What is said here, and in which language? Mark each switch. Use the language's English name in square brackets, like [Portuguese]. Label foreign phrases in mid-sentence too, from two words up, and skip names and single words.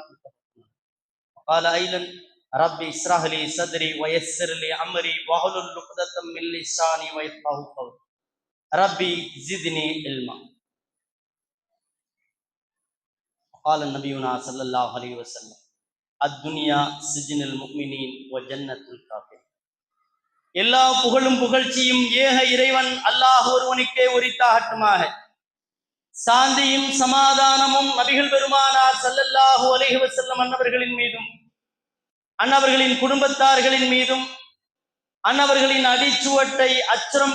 [Arabic] قال أيضا ربي اشرح لي صدري ويسر لي أمري واحلل عقدة من لساني ويفقهوا قولي ربي زدني علما. قال نبينا صلى الله عليه وسلم الدنيا سجن المؤمنين و جنة الكافر. [Tamil] எல்லா புகழும் புகழ்ச்சியும் ஏக இறைவன் அல்லாஹ் ஒருவனுக்கே உரித்தாகட்டுமாக. சாந்தியும் சமாதானமும் நபிகள் பெருமானார் [Arabic] صلى الله عليه وسلم [Tamil] அன்னவர்களின் மீதும் அன்னவர்களின் குடும்பத்தார்களின் மீதும் அன்னவர்களின் அடிச்சுவட்டை அச்சரம்